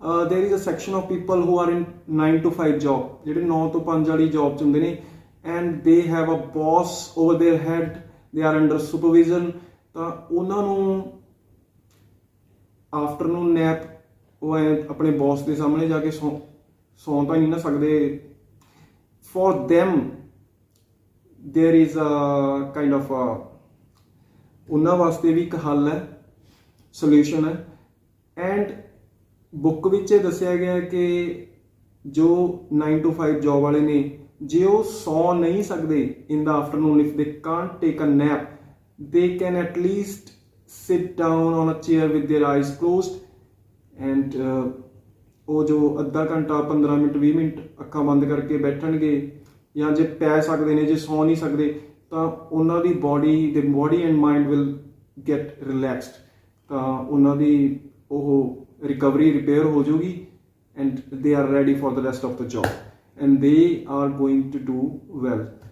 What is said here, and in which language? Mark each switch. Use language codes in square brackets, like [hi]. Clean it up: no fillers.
[en] there is a section of people who are in 9 to 5 job, [pa] ਜਿਹੜੇ 9 ਤੋਂ 5 ਵਾਲੀ job 'ਚ ਹੁੰਦੇ ਨੇ, [en] and they have a boss over their head, they are under supervision। [pa] ਤਾਂ ਉਹਨਾਂ ਨੂੰ ਆਫਟਰਨੂਨ ਨੈਪ ਉਹ ਆਪਣੇ ਬੌਸ ਦੇ ਸਾਹਮਣੇ ਜਾ ਕੇ ਸੌਂ ਤਾਂ ਨਹੀਂ ਨਾ ਸਕਦੇ। [en] for them there is a kind of [pa] ਉਹਨਾਂ ਵਾਸਤੇ ਵੀ ਇੱਕ ਹੱਲ ਹੈ, ਸੋਲਿਊਸ਼ਨ ਹੈ। ਐਂਡ ਬੁੱਕ ਵਿੱਚ ਇਹ ਦੱਸਿਆ ਗਿਆ ਕਿ ਜੋ 9 to 5 ਜੌਬ ਵਾਲੇ ਨੇ, ਜੇ ਉਹ ਸੌਂ ਨਹੀਂ ਸਕਦੇ [en] in the afternoon, if they can't take a nap, they can at least sit down on a chair with their eyes closed and [pa] ਉਹ ਜੋ ਅੱਧਾ ਘੰਟਾ 15 ਮਿੰਟ 20 ਮਿੰਟ ਅੱਖਾਂ ਬੰਦ ਕਰਕੇ ਬੈਠਣਗੇ, ਜਾਂ ਜੇ ਪੈ ਸਕਦੇ ਨੇ, ਜੇ ਸੌਂ ਨਹੀਂ ਸਕਦੇ ਤਾਂ ਉਹਨਾਂ ਦੀ body and mind [en] Will get relaxed. [pa] ਤਾਂ ਉਹਨਾਂ ਦੀ ਉਹ ਰਿਕਵਰੀ ਰਿਪੇਅਰ ਹੋ ਜਾਊਗੀ [en] and they are ready for the rest of the job and they are going to do well।